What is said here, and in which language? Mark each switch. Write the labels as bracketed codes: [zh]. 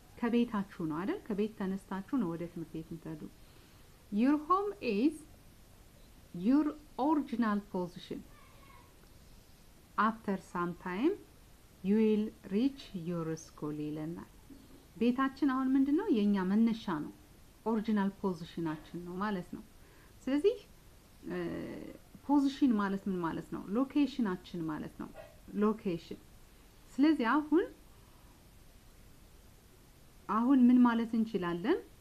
[am] ከቤታችሁ ነው አይደል? ከቤት ተነስታችሁ ነው ወደ ትምህርት ቤት የምትሄዱ። [en] your home is your original position. After some time you will reach your school ይለናል። [am] ቤታችን አሁን ምንድነው? የኛ መነሻ ነው። ኦሪጂናል ፖዚሽናችን ነው ማለት ነው። ስለዚህ ፖዚሽን ማለት ምን ማለት ነው? ሎኬሽናችን ማለት ነው። ሎኬሽን። ስለዚህ አሁን ምን ማለት እንችላለን?